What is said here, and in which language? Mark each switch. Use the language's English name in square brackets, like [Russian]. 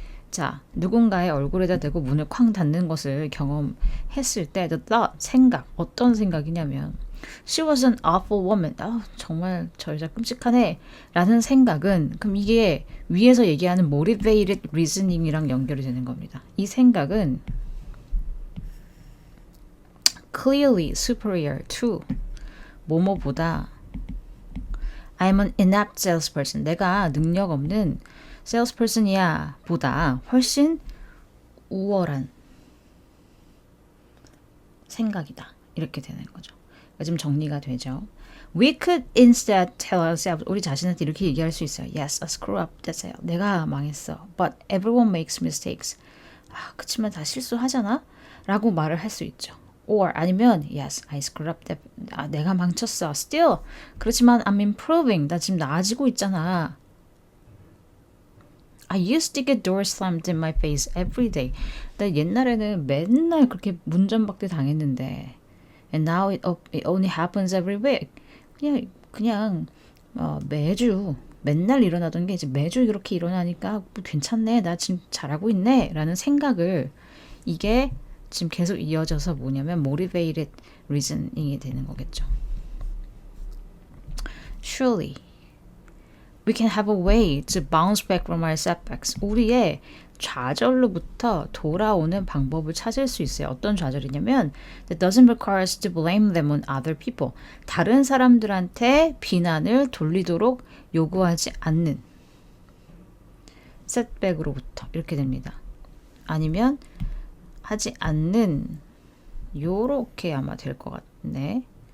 [Korean] 자, 누군가의 얼굴에다 대고 문을 쾅 닫는 것을 경험했을 때 the thought, 생각, 어떤 생각이냐면 [English] She was an awful woman. [Korean] 정말 저 여자 끔찍하네 라는 생각은, 그럼 이게 위에서 얘기하는 motivated reasoning이랑 연결이 되는 겁니다. 이 생각은 [English] clearly superior to [Korean] 뭐뭐보다 [English] I'm an inept salesperson. [Korean] 내가 능력 없는 salesperson이야 보다 훨씬 우월한 생각이다. 이렇게 되는 거죠. 그러니까 지금 정리가 되죠. [English] We could instead tell ourselves, [Korean] 우리 자신한테 이렇게 얘기할 수 있어요. [English] Yes, I screw up. [Korean] 됐어요. 내가 망했어. [English] But everyone makes mistakes. [Korean] 그치만 다 실수하잖아? 라고 말을 할 수 있죠. [English] Or [Korean] 아니면 [English] Yes, I screwed up. [Korean] 내가 망쳤어. [English] Still. [Korean] 그렇지만 [English] I'm improving. [Korean] 나 지금 나아지고 있잖아. [English] I used to get doors slammed in my face every day. [Korean] 나 옛날에는 맨날 그렇게 문전박대 당했는데 [English] And now it only happens every week. [Korean] 그냥 매주 맨날 일어나던 게 이제 매주 이렇게 일어나니까 괜찮네. 나 지금 잘하고 있네. 라는 생각을, 이게 지금 계속 이어져서 뭐냐면 motivated reasoning이 되는 거겠죠. [English] Surely We can have a way to bounce back from our setbacks. [Korean] 우리의 좌절로부터 돌아오는 방법을 찾을 수 있어요. 어떤 좌절이냐면 [English] that doesn't require us to blame them on other people. [Korean] 다른 사람들한테 비난을 돌리도록 요구하지 않는 setback으로부터 이렇게 됩니다. 아니면 하지 않는 요렇게 아마 될 것 같네.